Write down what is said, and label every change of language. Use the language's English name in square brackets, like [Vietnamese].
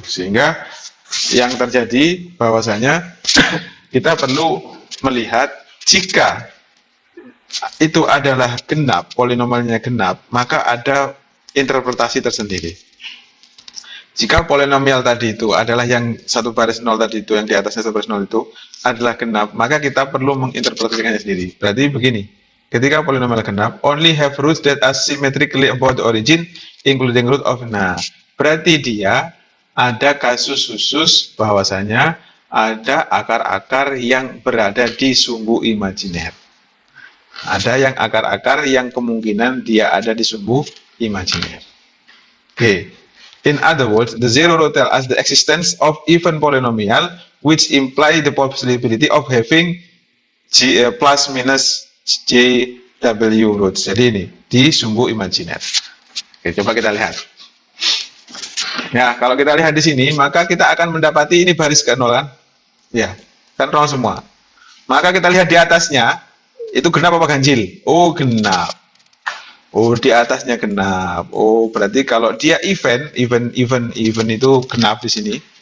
[Indonesian] Sehingga yang terjadi bahwasanya kita perlu melihat jika itu adalah genap, polinomialnya genap, maka ada interpretasi tersendiri. Jika polinomial tadi itu adalah yang satu baris 0 tadi itu, yang di atasnya satu baris 0 itu adalah genap, maka kita perlu menginterpretasikannya sendiri. Berarti begini, ketika polinomial genap, [English] only have roots that are symmetrically about the origin, including root of. [Indonesian] Nah, berarti dia ada kasus khusus bahwasanya ada akar-akar yang berada di sumbu imajiner. Ada yang akar-akar yang kemungkinan dia ada di sumbu imajiner. [English] Okay. In other words, the zero row tell us the existence of even polynomial, which imply the possibility of having plus minus JW roots. [Indonesian] Jadi ini di sumbu imajiner. Oke, coba kita lihat. Ya, kalau kita lihat di sini, maka kita akan mendapati ini baris ke 0 kan? Ya, kan 0 semua. Maka kita lihat di atasnya, itu genap apa ganjil? Oh, genap. Oh, di atasnya genap. Oh, berarti kalau dia even itu genap di sini.